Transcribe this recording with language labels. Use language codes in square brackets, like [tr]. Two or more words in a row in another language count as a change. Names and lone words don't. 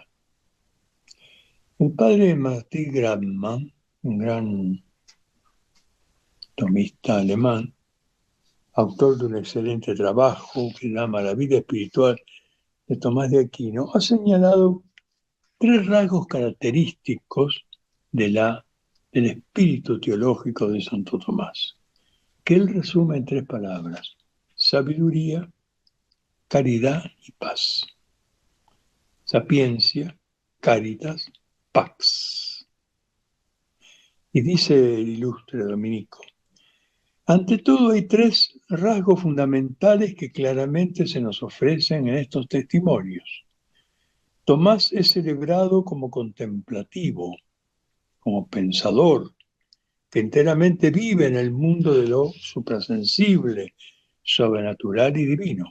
[es] El padre Martin Grabmann, un gran tomista alemán, autor de un excelente trabajo que llama La vida espiritual de Tomás de Aquino, ha señalado 3 rasgos característicos del espíritu teológico de Santo Tomás, que él resume en 3 palabras: sabiduría, caridad y paz. [la] Sapiencia, caritas, pax. [es] Y dice el ilustre dominico: ante todo hay 3 rasgos fundamentales que claramente se nos ofrecen en estos testimonios. Tomás es celebrado como contemplativo, como pensador, que enteramente vive en el mundo de lo suprasensible, sobrenatural y divino.